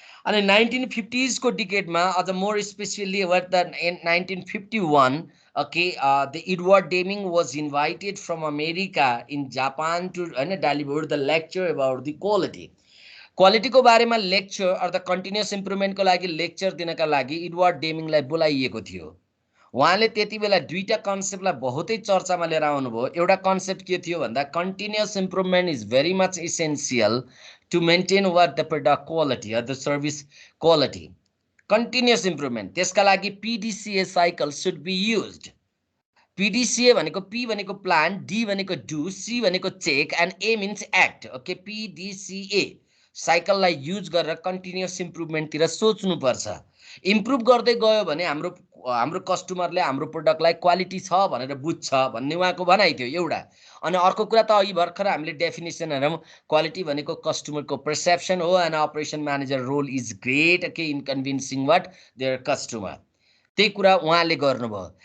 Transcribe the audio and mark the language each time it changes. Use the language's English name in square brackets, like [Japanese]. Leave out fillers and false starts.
[Nepali] अनि 1950s को डिकेडमा अझ [English] more specifically in 1951 the Edward Deming was invited from America in Japan to deliver the lecture about the quality [Nepali] को बारेमा lecture [English] or the continuous इम्प्रुभमेन्टको [Nepali] लागि lecture दिनका लागि इडवर्ड डेमिङलाई बोलाइएको थियो। उहाँले त्यति बेला दुईटा कन्सेप्टलाई बहुतै चर्चामा लिएर आउनुभयो। एउटा कन्सेप्ट के थियो भन्दा [English] Continuous improvement is very much essential to maintain what the product quality or the service quality. Continuous improvement, [Nepali] त्यसका लागि [English] PDCA cycle should be used. [Nepali] PDCA भनेको P भनेको plan, D भनेको do, C भनेको check [English] and A means act. [Nepali] Okay, PDCA cycle लाई use गरेर continuous improvement तिर सोच्नु पर्छ। इम्प्रुभ गर्दै गयो भने हाम्रो कस्टमरले हाम्रो प्रोडक्टलाई क्वालिटी छ भनेर बुझ्छ भन्ने उहाँको भनाइ थियो एउटा। अनि अर्को कुरा त अघि भर्खर हामीले डेफिनेसन हेरौँ, क्वालिटी भनेको कस्टमरको पर्सेप्सन हो [English] and operation manager role is great in convincing what their customer, [Nepali] त्यही कुरा उहाँले गर्नुभयो।